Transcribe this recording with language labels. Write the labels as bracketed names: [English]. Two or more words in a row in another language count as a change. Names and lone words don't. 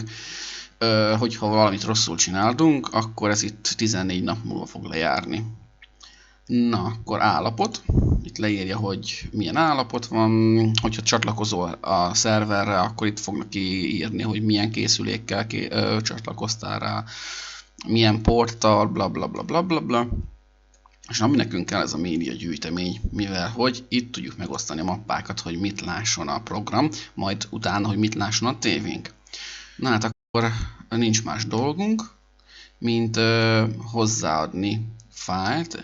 [Hungarian] Hogyha valamit rosszul csináltunk, akkor ez itt 14 nap múlva fog lejárni. Na, akkor állapot. Itt leírja, hogy milyen állapot van. Hogyha csatlakozol a szerverre, akkor itt fognak kiírni, hogy milyen készülékkel csatlakoztál rá, milyen porttal, bla bla bla bla bla bla. És ami nekünk kell, ez a média gyűjtemény, mivel hogy itt tudjuk megosztani a mappákat, hogy mit lásson a program, majd utána, hogy mit lásson a tévénk. Na hát akkor nincs más dolgunk, mint hozzáadni fájlt.